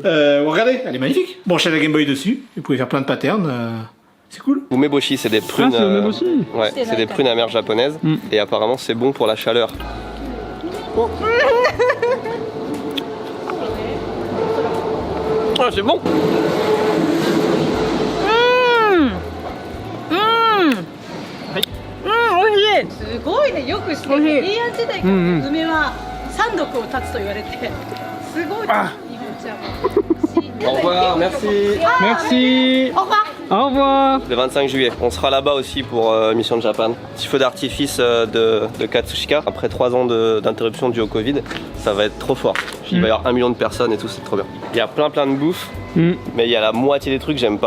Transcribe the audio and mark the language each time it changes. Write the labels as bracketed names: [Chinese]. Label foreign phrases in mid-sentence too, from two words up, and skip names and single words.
[French] Regardez, elle est magnifique. Branchez la Game Boy dessus. Vous pouvez faire plein de patterns. C'est cool. Umeboshi, c'est des prunes. Ah, c'est umeboshi. Ouais, c'est des prunes amères japonaises. Et apparemment, c'est bon pour la chaleur. Oh. Ah, c'est bon. [Japanese] すごいね、よく知ってる。平安時代から梅は三毒を断つと言われて、すごい。日本茶。 [French] Au revoir, merci. Merci. Au revoir. Au revoir. Le 25 juillet, on sera là-bas aussi pour Mission de Japan. Petit feu d'artifice de Katsushika. Après 3 ans d'interruption due au Covid, ça va être trop fort. Il va y avoir 1 million de personnes et tout, c'est trop bien. Il y a plein de bouffe, mais il y a la moitié des trucs que j'aime pas.